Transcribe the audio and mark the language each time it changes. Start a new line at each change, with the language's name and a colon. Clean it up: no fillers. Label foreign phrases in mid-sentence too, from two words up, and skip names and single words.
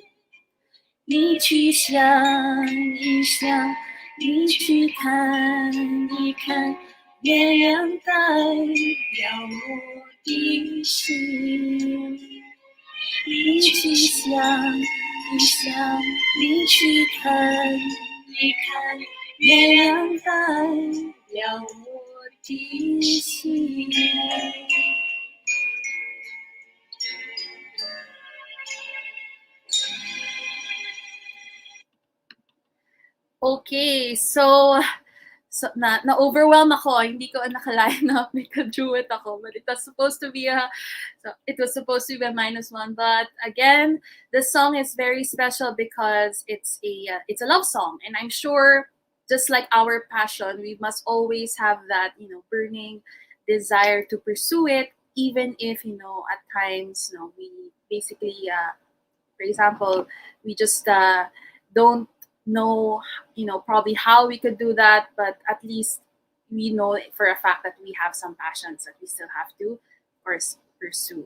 Chinese: 你去想一想，你去看一看，月亮代表我的心。你去想一想，你去看一看，月亮代表我的心。
Filipino: Okay, so na-overwhelm ako. Hindi ko nakalain na may ka-duet ako,
English: but it was supposed to be a -1. But again, the song is very special because it's a love song, and I'm sure just like our passion, we must always have that burning desire to pursue it, even if at times we basically for example we just don't know probably how we could do that, but at least we know for a fact that we have some passions that we still have to of course pursue.